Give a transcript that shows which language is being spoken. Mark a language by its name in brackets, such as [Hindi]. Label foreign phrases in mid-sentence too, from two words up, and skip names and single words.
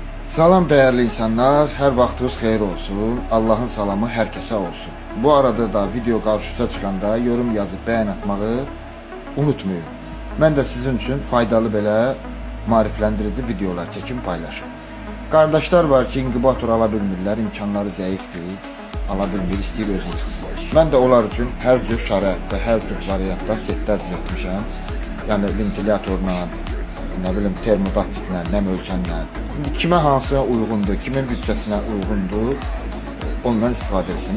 [Azerbaijani] Salam [Turkish] değerli insanlar, [Azerbaijani] her vaxtınız xeyir olsun. Allah'ın salamı herkese olsun. [Turkish] Bu arada da video karşınıza çıkanda yorum yazıp beğen atmağı unutmayın. Ben de sizin için faydalı [Azerbaijani] belə marifləndirici [Turkish] videolar çekim paylaşım. [Azerbaijani] Kardeşler var ki, inkubator ala bilmirlər, imkanları zəifdir, ala bilmir, istəyir özünü çıxsın. [Turkish] Ben de onlar için [Azerbaijani] hər cür şəraitdə, hər cür variantda setlər düzəltmişəm. Yəni ventilatorla, [Turkish] ne bileyim [Azerbaijani] termodatiklə, nəm ölçənlə. Kimə hansına uyğundur, kimin bütçəsinə uyğundur, ondan istifadə etsin.